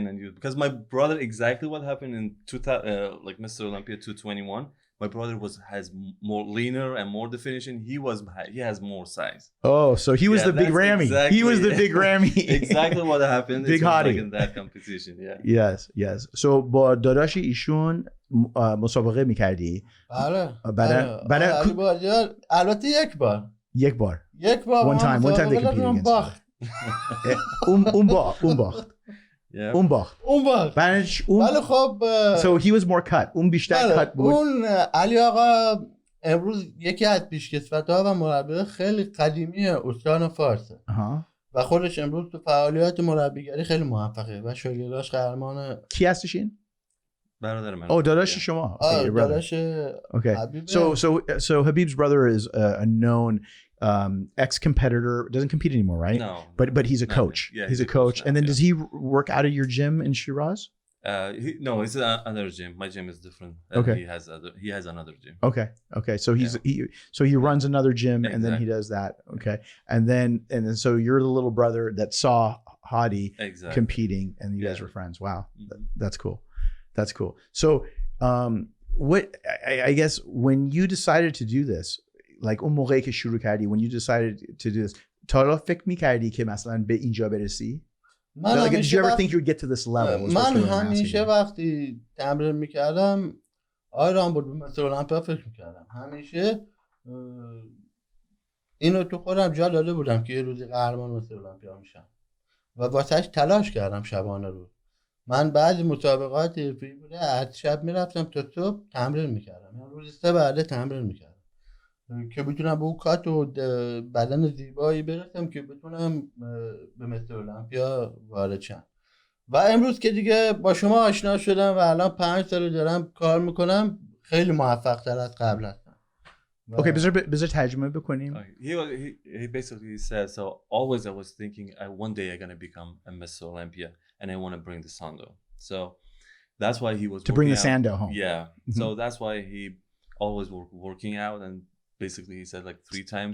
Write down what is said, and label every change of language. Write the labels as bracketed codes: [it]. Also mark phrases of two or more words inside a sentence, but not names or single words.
[en] And you, because my brother, exactly what happened in 2000, like Mr. Olympia 221. My brother has more leaner and more definition. He has more size. Oh, so he was the big Ramy. Exactly, he was the big Ramy. Exactly what happened. Big Hadi. Like in that competition. Yeah. Yes. [fa] So با داداش ایشون مسابقه می‌کردی؟ بله. برای البته یک بار. [en] One time they competed against him. [fa] باخت. [en] Yeah. [fa] اون باخت. ولی خب [en] So he was more cut. [fa] اون بیشتر cut بود. اون علی آقا امروز یکی از پیشکسوت‌ها و مربی خیلی قدیمی استان فارسه. و خودش امروز تو فعالیت مربیگری خیلی موفقه و شاگرداش قهرمان. کی هستش این؟ برادر من. [en] Oh, [fa] داداش شما. [en] Okay, [fa] داداش [en] Okay. So Habib's brother is a known ex-competitor. Doesn't compete anymore, right? No. But he's a coach. Yeah, he's a coach. And then does he work out of your gym in Shiraz? No, it's another gym. My gym is different. Okay. He has another gym. Okay. So he runs another gym and then he does that. Okay. And then so you're the little brother that saw Hadi competing and you guys were friends. Wow. That's cool. So what I guess when you decided to do this, like [fa] اون موقعی که شروع کردی, [en] when you decided to do this, [fa] تا حالا فکر می‌کردی که مثلا به اینجا برسی؟ [en] Like, did you ever think you would get to this level? [fa] من همیشه وقتی تمرین می‌کردم رامبود مثل المپیا فکر می‌کردم. همیشه اینو تو خودم جا داده بودم که یه روزی قهرمان مثل المپیا میشم و واسهش تلاش کردم شبانه روز. من بعضی مسابقات حرفه‌ای بوده از شب میرفتم تا صبح تمرین می‌کردم. یعنی روزی 3 بعد تمرین می‌کردم که بتونم به اون کات و بدن زیبایی برسم که بتونم به مثل المپیا وارد شم. و امروز که دیگه با شما آشنا شدم و الان 5 سال دارم کار میکنم خیلی موفق تر از قبل هستم. Okay, بذار ترجمه بکنیم. [en] He basically said, so always I was thinking one day I'm going to become a Mr. Olympia and I want to bring the Sando. So that's why he was to bring the Sando home. Yeah. So that's why he always working out, and basically he said like 3 times.